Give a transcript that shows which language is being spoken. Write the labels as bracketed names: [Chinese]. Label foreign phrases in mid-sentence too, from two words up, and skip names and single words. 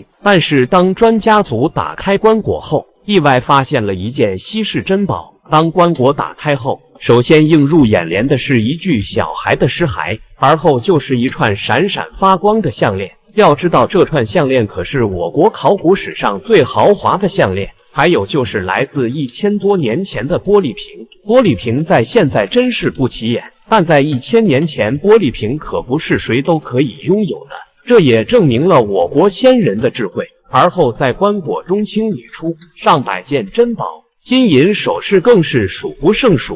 [Chinese] 但是当專家組打開棺椁後，意外發現了一件稀世珍寶。當棺椁打開後，首先映入眼簾的是一具小孩的屍骸，而後就是一串閃閃發光的項鏈。要知道，這串項鏈可是我國考古史上最豪華的項鏈。還有就是來自1000多年前的玻璃瓶。玻璃瓶在現在真是不起眼，但在1000年前，玻璃瓶可不是誰都可以擁有的。這也證明了我國先人的智慧。而後在棺椁中清理出上百件珍宝，金银首飾更是數不勝數。